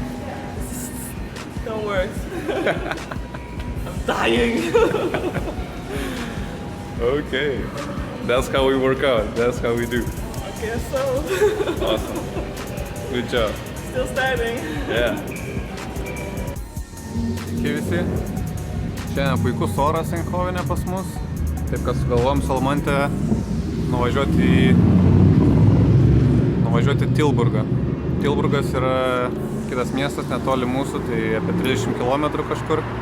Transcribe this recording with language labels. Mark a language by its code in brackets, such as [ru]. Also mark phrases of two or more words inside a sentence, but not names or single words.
[en] No words. I'm dying. Okay, that's how we work out, that's how we do. Okay, so Awesome. Good job. still starting. Yeah. [lt] Sveiki visi. Šiandien puikus oras Eindhovene pas mus. Taip kad sugalvojom Salmante nuvažiuoti Tilburgą. Tilburgas yra kitas miestas, netoli mūsų, tai apie 30 km kažkur.